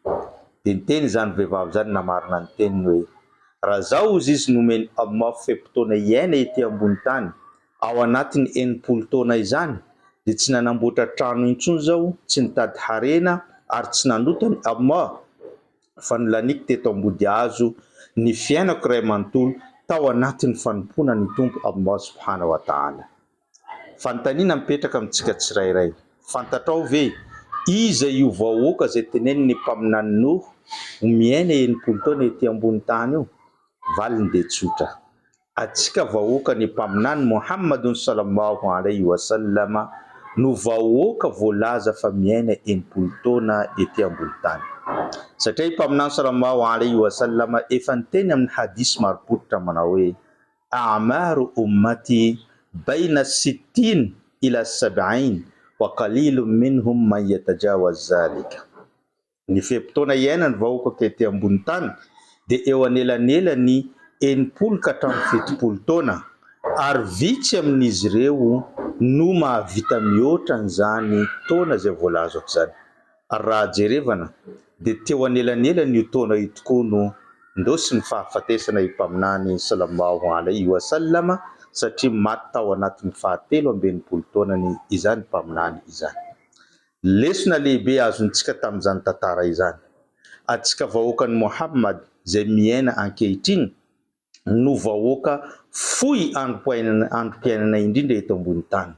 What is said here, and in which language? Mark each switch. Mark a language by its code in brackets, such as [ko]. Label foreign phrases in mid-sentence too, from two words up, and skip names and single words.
[mg] De niteny zany vehivavy zany namarina ny teniny hoe: raha zao ozy izy nomeny Allah fe-potoana iaina ety ambony tany ao anatiny 80 taona izany, de tsy nanamboatra trano intsony zao, tsy nitady harena ary tsy nanotany Allah, fa nolanik teto ambody hazo ny fiainako ray manontolo tao anatin'ny fanompoana ny tompo Allah [ar] سبحانه وتعالى. [mg] Fanontaniana mipetraka amintsika tsirairay: fantatrao ve iza io vahoaka zay teneniny mpaminany Noha ho miaina 80 taona ety ambony tany io? Valiny de tsotra, atsika vahoaka ny mpaminany Muhammadun [ar] صلى الله عليه وسلم [mg] no vahoaka voalaza fa miaina 80 taona ety ambony tany. Satria mpaminany [ar] صلى الله عليه وسلم [mg] efa niteny amin'ny hadisy maropototra manao hoe: [ar] أعمار أمتي بين الستين إلى السبعين وقليل منهم من يتجاوز ذلك. [mg] Ny fe-potoana iainany vahoaka ety ambony tany de eo anelanelany 80 ka hatramin'ny 70 taona, ary vitsy amin'izy ireo no mahavita mihoatra an'izany taona zay voalazako zany. Ary raha jerevana de teo anelanelany io taona io tokoa no ndosy ny fahafatesana mpaminany [ar] صلى الله عليه وسلم, [mg] satria maty tao anatin'ny 720 taonany izany mpaminany izany. Lesona lehibe azontsika tamin'izany tantara izany: atsika vahoakan'ny Muhammad zay miaina ankehitriny no vahoaka fohy androm-piainana indrindra eto ambony tany.